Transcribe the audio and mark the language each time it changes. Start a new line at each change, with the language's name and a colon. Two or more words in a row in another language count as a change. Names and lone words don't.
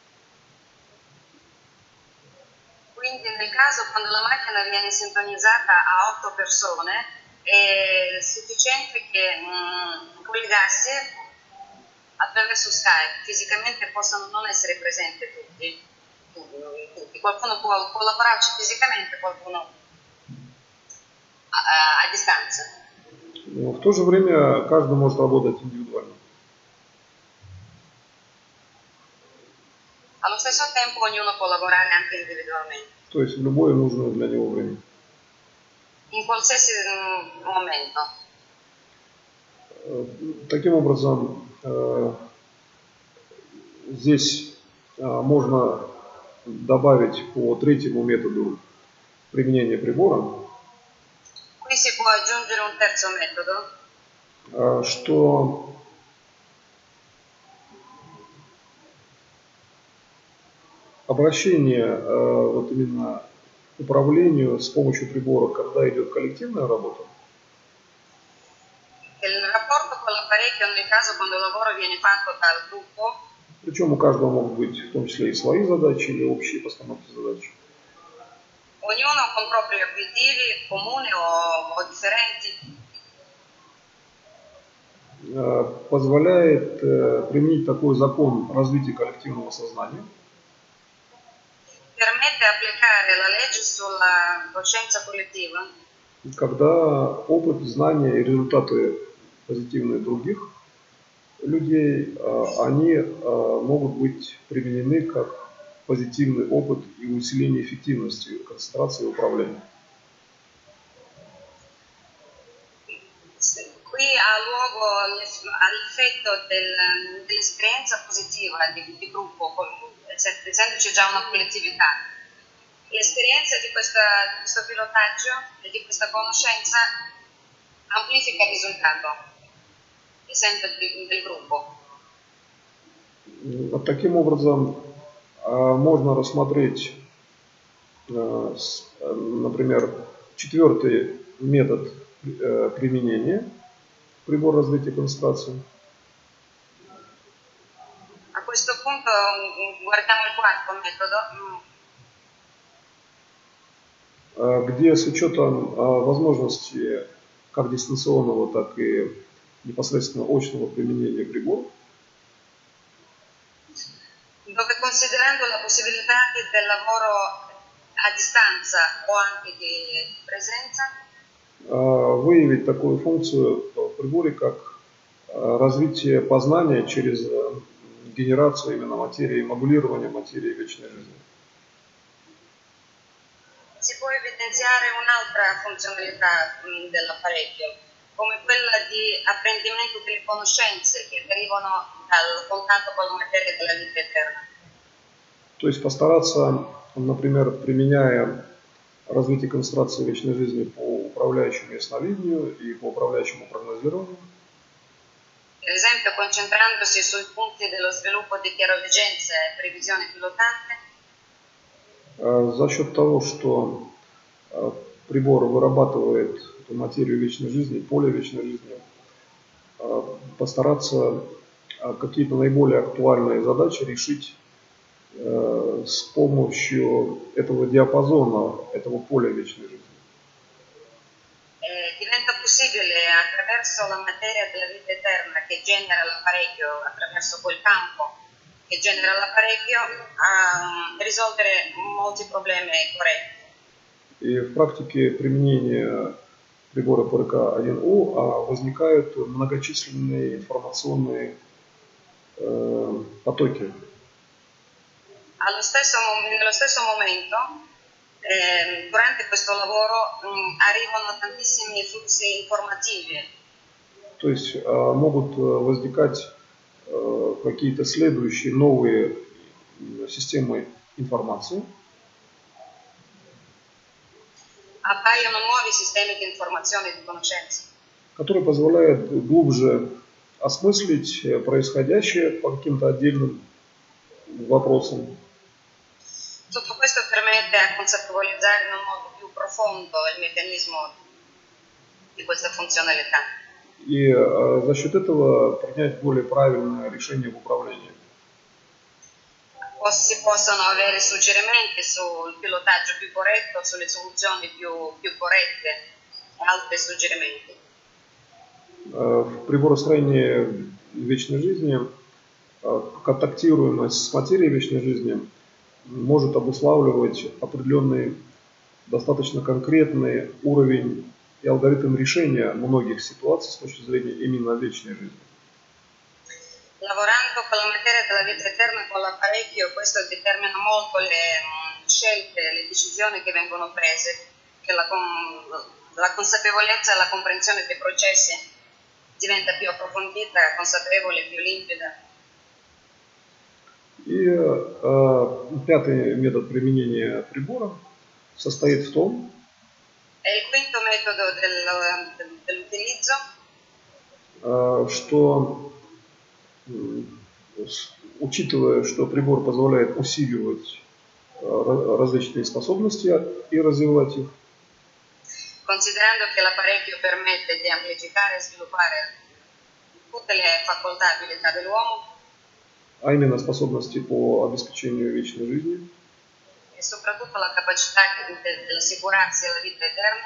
Italian: Quindi nel caso quando la macchina viene sintonizzata a 8 persone è sufficiente che collegarsi attraverso Skype. Fisicamente possono non essere presenti tutti. Qualcuno può collaborarci fisicamente, qualcuno a distanza.
Russian: Но в то же время каждый может работать индивидуально.
Italian: Allo stesso tempo ognuno può lavorare anche individualmente.
Russian: То есть в любое нужное для него время.
Italian: In qualsiasi momento.
Russian: Таким образом, здесь можно добавить по третьему методу применения прибора,
Italian: Qui si può aggiungere un terzo metodo,
Russian: что обращение вот именно к управлению с помощью прибора, когда идет коллективная работа,
Italian: il rapporto con l'apparecchio nel caso quando il lavoro viene fatto dal gruppo,
Russian: причем у каждого могут быть в том числе и свои задачи или общие постановки задач,
Italian: ognuno con propri obiettivi comuni o differenti,
Russian: позволяет применить такой закон развития коллективного сознания,
Italian: permette applicare la legge sulla coscienza collettiva,
Russian: когда опыт, знания и результаты позитивные других людей, они могут быть применены как позитивный опыт и усиление эффективности концентрации и управления.
Italian: Qui ha luogo l'effetto dell'esperienza positiva di gruppo, essendoci già una collettività. L'esperienza di questo pilotaggio e di questa conoscenza amplifica il risultato, essendo del gruppo.
Russian: Вот таким образом можно рассмотреть, например, четвертый метод применения прибора развития концентрации.
Italian: A questo punto guardiamo il quarto metodo,
Russian: где с учетом возможности как дистанционного, так и непосредственно очного применения прибора,
Italian: dove considerando la possibilità del lavoro a distanza o anche di presenza,
Russian: выявить такую функцию в приборе, как развитие познания через генерацию именно материи, модулирование материи вечной жизни.
Italian: si può evidenziare un'altra funzionalità dell'apparecchio, come quella di apprendimento delle conoscenze che derivano dal contatto con la materia della vita eterna.
Russian: То есть постараться, например, применяя развитие концентрации вечной жизни по управляющему ясновидению и по управляющему прогнозированию,
Italian: Per esempio, concentrandosi sui punti dello sviluppo di chiaroveggenza e previsione pilotante,
Russian: за счет того, что прибор вырабатывает эту материю вечной жизни, поле вечной жизни, постараться какие-то наиболее актуальные задачи решить с помощью этого диапазона, этого поля вечной жизни.
Italian: diventa possibile attraverso la materia della vita eterna che genera l'apparecchio, attraverso quel campo che genera l'apparecchio, risolvere molti problemi corretti.
Russian: И в практике применения прибора ПРК-1У возникают многочисленные информационные потоки.
Italian: Nello stesso momento, durante questo lavoro arrivano tantissimi flussi informativi.
Russian: То есть могут возникать какие-то следующие новые системы информации,
Italian: appaiono nuovi sistemi di informazione e di conoscenza,
Russian: которые позволяют глубже осмыслить происходящее по каким-то отдельным вопросам.
Italian: Tutto questo permette a consapevolezare in un modo più profondo il meccanismo di questa funzionalità.
Russian: и за счет этого принять более правильное решение в управлении.
Italian: Si possono avere suggerimenti sul pilotaggio più corretto, sulle soluzioni più corrette e altri suggerimenti.
Russian: В приборостроении вечной жизни контактируемость с материей вечной жизни может обуславливать определенный, достаточно конкретный уровень и алгоритм решения многих ситуаций с точки зрения именно вечной жизни.
Italian: Lavorando con la materia della vita eterna, con l'apparecchio, questo determina molto le scelte, le decisioni che vengono prese, che la consapevolezza e la comprensione dei processi diventa più approfondita, consapevole, più limpida.
Russian: И пятый метод применения прибора состоит в том,
Italian: E il quinto metodo dell'utilizzo,
Russian: что, учитывая, что прибор позволяет усиливать различные способности и развивать их,
Italian: considerando che l'apparecchio permette di amplificare e sviluppare tutte le facoltà e abilità dell'uomo,
Russian: а именно способности по обеспечению вечной жизни,
Italian: e soprattutto la capacità dell'assicurarsi alla vita eterna,